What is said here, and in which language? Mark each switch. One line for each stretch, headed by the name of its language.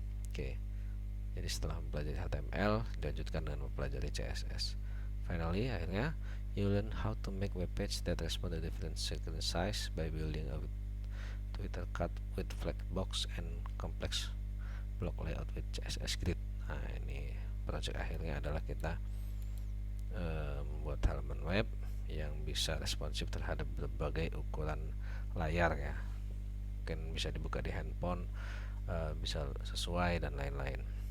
Indonesian: Oke, jadi setelah mempelajari HTML dilanjutkan dengan mempelajari CSS.
English: Finally, akhirnya you learn how to make web page that respond to different screen size by building a Twitter card with flag box and complex block layout with CSS grid.
Indonesian: Nah, ini project akhirnya adalah kita membuat halaman web yang bisa responsif terhadap berbagai ukuran layar ya, mungkin bisa dibuka di handphone, bisa sesuai dan lain-lain.